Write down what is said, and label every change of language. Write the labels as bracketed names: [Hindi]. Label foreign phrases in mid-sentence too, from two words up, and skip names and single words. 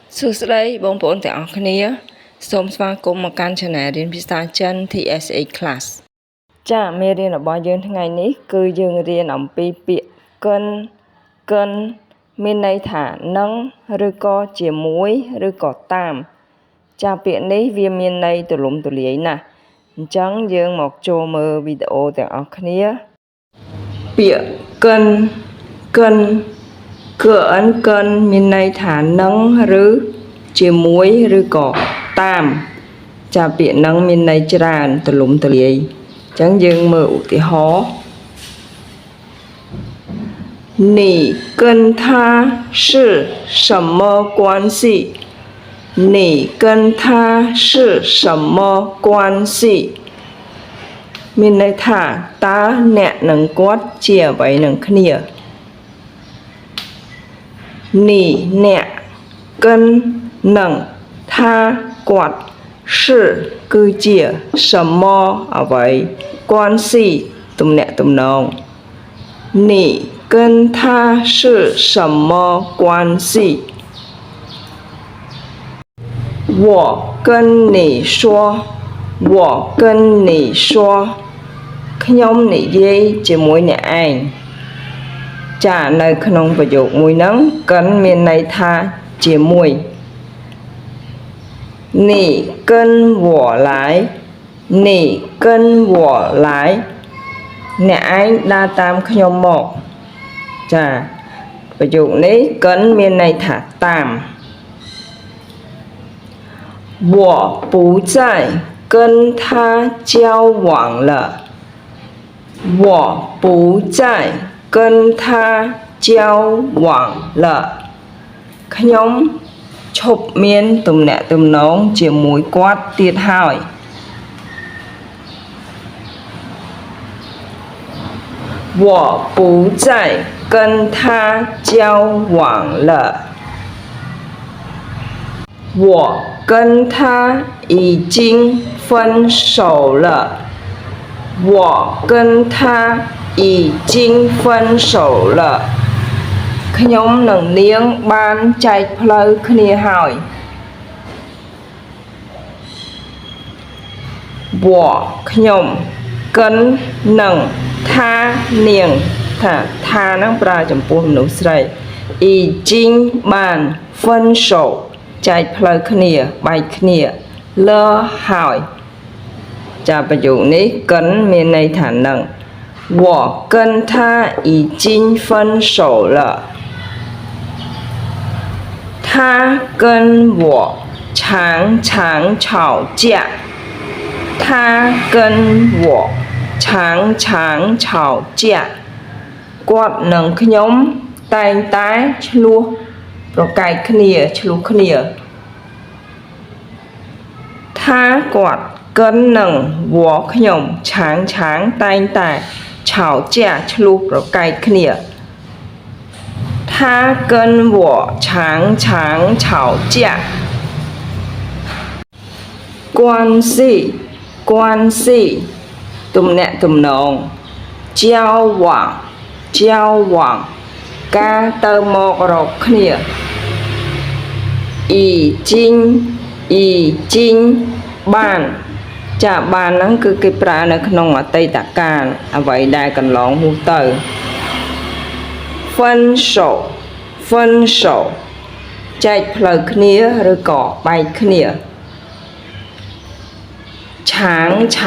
[Khmer] សួស្តីបងប្អូនទាំងអស់គ្នាសូមស្វាគមន៍មកកាន់ Channel រៀនភាសាចិន TSA Class ចាមេរៀនរបស់យើងថ្ងៃនេះគឺយើងរៀនអំពីពាក្យកិនមានន័យថានឹងឬក៏ជាមួយឬក៏តាមចាពាក្យនេះវាមានន័យទូលំទូលាយណាស់អញ្ចឹងយើងមកចូលមើលវីដេអូទាំងអស់គ្នាពាក្យកិន មានន័យថានឹងឬជាមួយឬក៏តាមចាពាក្យនឹងមានន័យច្រើនទូលំទូលាយអញ្ចឹងយើងមើលឧទាហរណ៍ [Chinese] 你跟他是什么关系你跟他是什么关系 [Khmer] មានន័យថាតើអ្នកនិងគាត់ជាអ្វីនឹងគ្នា 你អ្នកកិននឹងថាគាត់是គឺជា什么អ្វី关系ទំនាក់ទំនង [Chinese] 你跟他是什么关系我跟你说我跟你说 [Khmer] ខ្ញុំនិយាយជាមួយអ្នកឯងចានៅក្នុងប្រយោគមួយហ្នឹងកិនមានន័យថាជាមួយ [Chinese] 你跟我来你跟我来 [Khmer] អ្នកឯងដើរតាមខ្ញុំមកចាប្រយោគនេះកិនមានន័យថាតាម [Chinese] 我不再跟他交往了我不再跟他交往了 [Khmer] ខ្ញុំឈប់មានទំនាក់ទំនងជាមួយគាត់ទៀតហើយ [Chinese] 我不再跟他交往了我跟他已经分手了我跟他已经分手了 [Khmer] ខ្ញុំនឹងនាងបានចែកផ្លូវគ្នាហើយ 我ខ្ញុំកិននឹងថានាងថាហ្នឹងប្រើចំពោះមនុស្សស្រី已经បាន分手ចែកផ្លូវគ្នាបែកគ្នាលើហើយចាប្រយោគនេះកិនមានន័យថានឹង [Chinese] 我跟他已经分手了他跟我常常吵架他跟我常常吵架 [Khmer] គាត់និងខ្ញុំតែងតែឆ្លោះប្រកែកគ្នាឆ្លោះគ្នា ថាគាត់កិននឹងវ៉ខ្ញុំឆាងតែងតែ吵架ឆ្លោះប្រកែកគ្នា [Chinese] 他跟我常常吵架 [Khmer] 关系ទំនាក់ទំនង交往ការទៅមករកគ្នា 已经បានចាបានហ្នឹងគឺគេប្រើនៅក្នុងអតីតកាលអ្វីដែលកន្លងមកទៅ分手ចែកផ្លូវគ្នាឬក៏បែកគ្នាឆាង